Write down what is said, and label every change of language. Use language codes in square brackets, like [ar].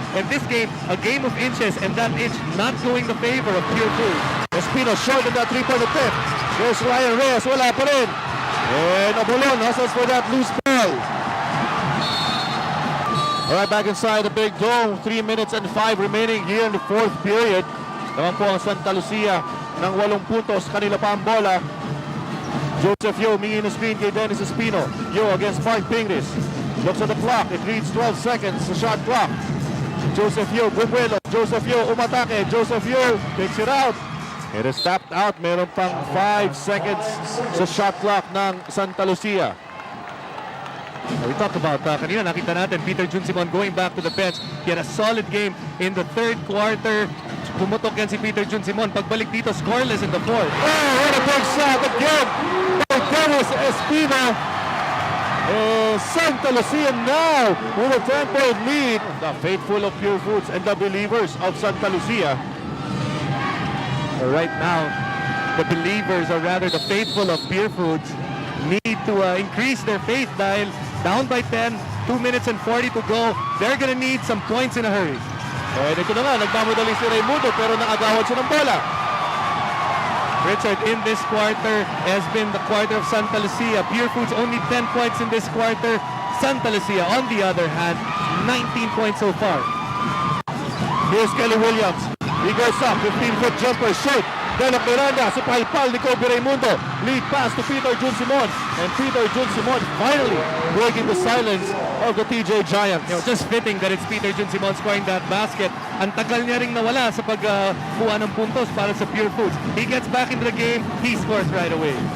[en] And this game, a game of inches, and that inch not going the favor of Pure Food. Espino short in that 3-point attempt. There's Ryan Reyes. [tl] Wala pa rin. [en] And Abulon hustles for that loose ball. All right, back inside the big dome. 3 minutes and 5 remaining here in the fourth period. [tl] Naman po ang Santa Lucia ng 8 puntos. Kanila pa ang bola. Joseph Yeo mingi ng screen kay Dennis Espino. [en] Yeo against Mark Pingris. Looks at the clock. It reads 12 seconds. [tl] The shot clock. Joseph Yeo, Bumuelo. Joseph Yeo umatake. [en] Joseph Yeo takes it out. It is tapped out. [tl] Meron pang 5 seconds sa shot clock ng Santa Lucia. [en] We talked about kanina, [tl] nakita natin [en] Peter Jun Simon going back to the bench. He had a solid game in the third quarter. [tl] Pumutok yan si Peter Jun Simon. Pagbalik dito, [en] scoreless in the fourth. Oh, what a big shot again by Dennis Espino. Santa Lucia now with a 10-point lead. The faithful of Pure Foods and the believers of Santa Lucia. Right now, the believers, or rather the faithful of Pure Foods, need to increase their faith dahil down by 10, 2 minutes and 40 to go. They're gonna need some points in a hurry. [tl] And ito na nga, nagmamadali si Raimundo pero nakagawad siya ng bola. [en] Richard, in this quarter has been the quarter of Santa Lucia. Pure Foods only 10 points in this quarter. Santa Lucia, on the other hand, 19 points so far. Here's Kelly Williams. He goes up, 15-foot jumper, short. Delok Miranda, sa palpal ni Kobe Raimundo. Lead pass to Peter Jun Simon. And Peter Jun Simon finally breaking the silence of the TJ Giants. Just fitting that it's Peter Jun Simon scoring that basket. [tl] Ang tagal niya ring nawala sa pagkuha ng puntos para sa Pure Foods. [en] He gets back into the game, he scores right away.